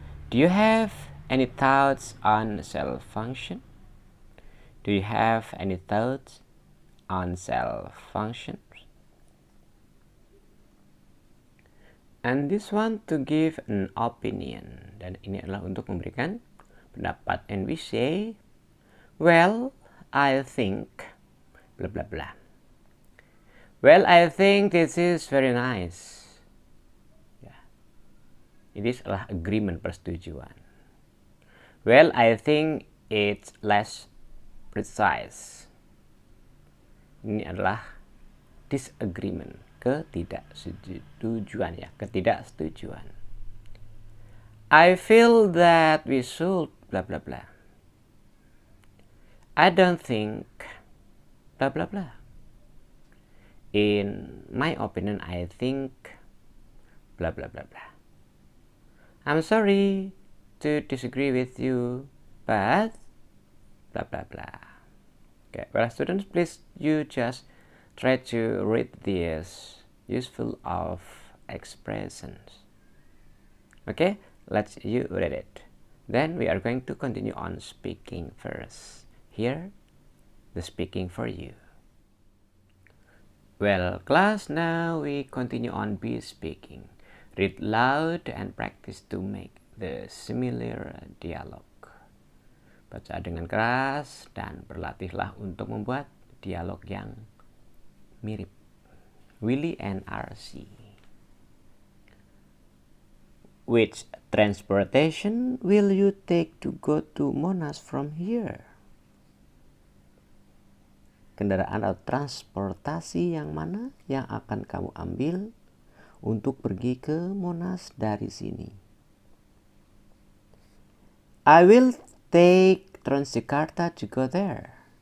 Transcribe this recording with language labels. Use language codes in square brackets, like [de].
[en] Do you have any thoughts on cell function? Do you have any thoughts on cell functions? And this one to give an opinion. [id] Dan ini adalah untuk memberikan pendapat. [en] And we say, well, I think blah blah blah. Well, I think this is very nice. [id] Ini adalah agreement, persetujuan. [en] Well, I think it's less precise. [id] Ini adalah disagreement, ketidaksetujuan ya, ketidaksetujuan. [en] I feel that we should blah blah blah. I don't think blah blah blah. In my opinion, I think blah blah blah blah. I'm sorry to disagree with you, but blah blah blah. Okay, well students, please you just try to read these useful of expressions. Okay, let's you read it. Then we are going to continue on speaking first. Here, the speaking for you. Well, class, now we continue on be speaking. Read loud and practice to make the similar dialogue. [id] Baca dengan keras dan berlatihlah untuk membuat dialog yang mirip. [en] Willy and RC. Which transportation will you take to go to Monas from here? [id] Kendaraan atau transportasi yang mana yang akan kamu ambil untuk pergi ke Monas dari sini? [en] I will take Transjakarta to go there.